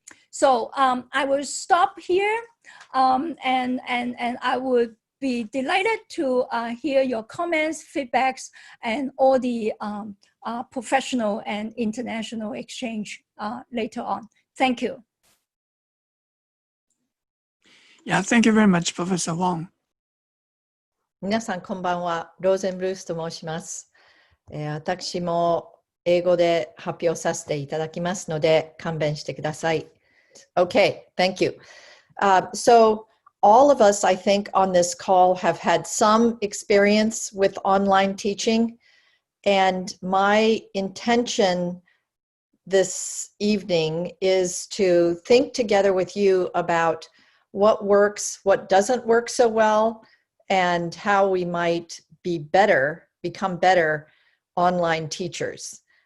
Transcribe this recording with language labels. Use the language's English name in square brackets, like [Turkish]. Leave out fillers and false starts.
[English] So I will stop here and I would be delighted to hear your comments, feedbacks, and all the professional and international exchange later on. Thank you. Yeah, thank you very much, Professor Wong. [Japanese] 皆さんこんばんは。ローゼンブルースと申します。私も英語で発表させていただきますので勘弁してください。 [English] Okay, thank you. So all of us, I think, on this call have had some experience with online teaching, and my intention this evening is to think together with you about what works, what doesn't work so well, and how we might be better, become better online teachers.